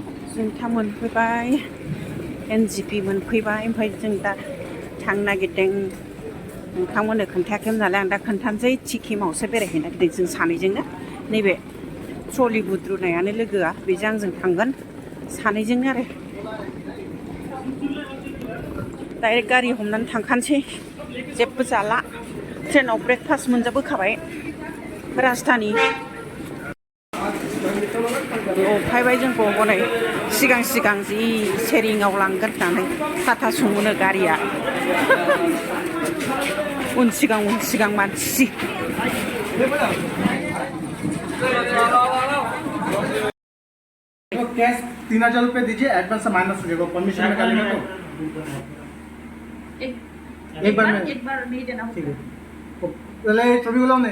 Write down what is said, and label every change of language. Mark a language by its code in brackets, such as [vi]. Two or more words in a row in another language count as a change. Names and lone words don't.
[brx] जों दा मोनफैबाय NGP मोनफैबाय ओमफ्राय जों दा थांनो नागिरदों नोंथांमोननो खोन्थायाखैमोन नालाय आं दा खोन्थानोसै सिक्किमावसो बेरायहैनो नागिरदों जों सानैजोंनो नैबे ट्रलि बुद्रुनायानो लोगोआ बेजों आंजों थांगोन सानैजोंनो आरो डाइरेक्ट गारि हमनानै थांखानोसै जेबो जाला ट्रेनाव ब्रेकफास्ट मोनजाबोखाबाय राजधानि फायबाय जोंखौ हनै सिगां सिगां जि शेरिंआव लांगोन होननानै टाटा सुमोनो गारिया उन सिगां मानसि [hi] कैश 3000 रुपये दीजिए एडवांस से माइनस हो जाएगा परमिशन निकालेंगे तो एक बार नहीं देना ठीक है पहले सभी बोला ने